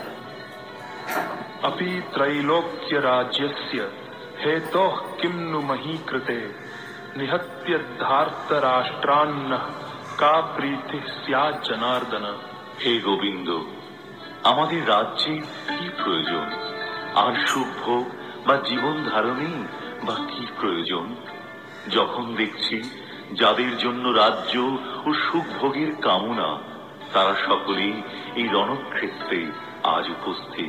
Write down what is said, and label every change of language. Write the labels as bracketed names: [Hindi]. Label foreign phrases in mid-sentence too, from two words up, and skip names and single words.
[Sanskrit] अपि त्रैलोक्यराज्यस्य हेतोः किं नु मही कृते निहत्य धार्तराष्ट्रान्नः का प्रीतिः स्यात् जनार्दन। [Bangla] হে গোবিন্দ, আমাদের রাজ্যে কি প্রয়োজন? আর সুখ ভোগ বা জীবন ধারণেই বা কি প্রয়োজন? যখন দেখছি যাদের জন্য রাজ্য ও সুখ ভোগের কামনা, তারা সকলেই এই রণক্ষেত্রে আজ উপস্থিত।